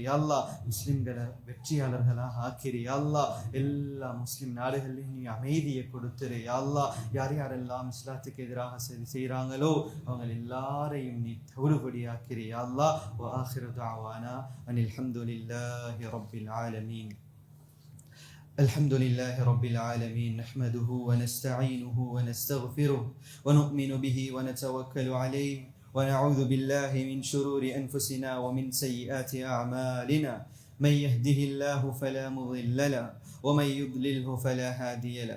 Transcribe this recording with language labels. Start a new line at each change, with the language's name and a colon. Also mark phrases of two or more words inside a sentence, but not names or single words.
Tamil: அல்லாஹ் முஸ்லிம்களை வெற்றியாளர்களாக ஆக்கிரி. அல்லாஹ் எல்லா முஸ்லிம் நாடுகளையும் நீ அமைதியை கொடுத்துரு. அல்லாஹ் யார் யாரெல்லாம் இஸ்லாத்துக்கு எதிராக செய்கிறாங்களோ அவங்க எல்லாரையும் நீ தௌறுபடியாக்கிறீ.
Arabic: الله وآخر دعوانا أن الحمد لله رب العالمين. الحمد لله رب العالمين، نحمده ونستعينه ونستغفره ونؤمن به ونتوكل عليه ونعوذ بالله من شرور أنفسنا ومن سيئات أعمالنا. من يهده الله فلا مضل له ومن يضلله فلا هادي له.